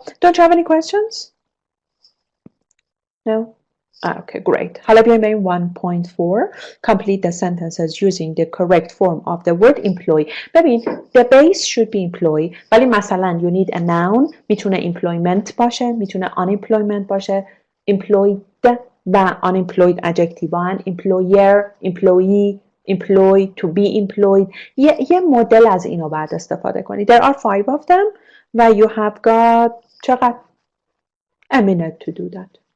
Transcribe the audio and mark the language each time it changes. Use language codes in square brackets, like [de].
[en] Don't you have any questions? No? Okay, great. [fa] حالا بیایم به این [en] 1.4. Complete the sentences using the correct form of the word employ. [fa] ببین, [en] the base should be employ. [fa] ولی مثلا [en] you need a noun. [fa] میتونه employment باشه, میتونه unemployment باشه. [en] Employed و unemployed adjective هن. Employer, employee, employ, to be employed. [fa] یه مدل از اینو بعد استفاده کنی. [en] There are 5 of them و you have got [fa] چقدر؟ [en] A minute to do that.